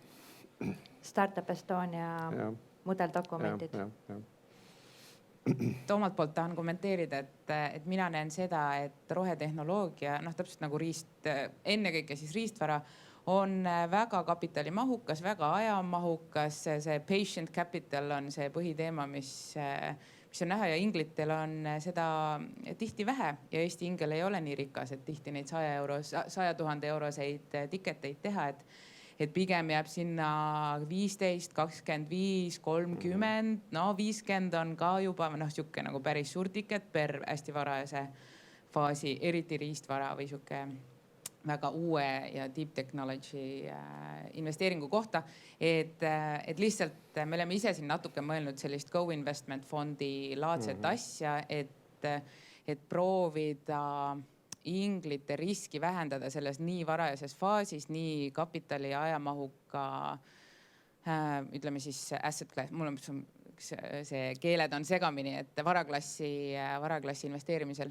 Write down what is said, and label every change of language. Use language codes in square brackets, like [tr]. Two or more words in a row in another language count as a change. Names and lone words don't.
[et] Startup Estonia mudeldokumendid. Omalt poolt tahan kommenteerida, et mina näen seda, et rohetehnoloogia, täpselt nagu ennekõike siis riistvara, on väga kapitalimahukas, väga ajamahukas. See [en] patient capital [et] on see põhiteema, mis on näha ja inglitel on seda tihti vähe ja Eesti ingel ei ole nii rikas, et tihti neid 100 000 euroseid tiketeid teha, et pigem jääb sinna 15, 25, 30, 50 on ka juba siuke nagu päris suur tiket per hästi varajase faasi, eriti riistvara või siuke väga uue ja [en] deep technology [et] investeeringu kohta. Et lihtsalt me oleme ise siin natuke mõelnud sellist co-investment fondi laadset asja, et proovida inglite riski vähendada selles nii varajases faasis, nii kapitali ja ajamahuka, ütleme siis [en] asset class, [et] mul on see keeled on segamini, et varaklassi investeerimisel.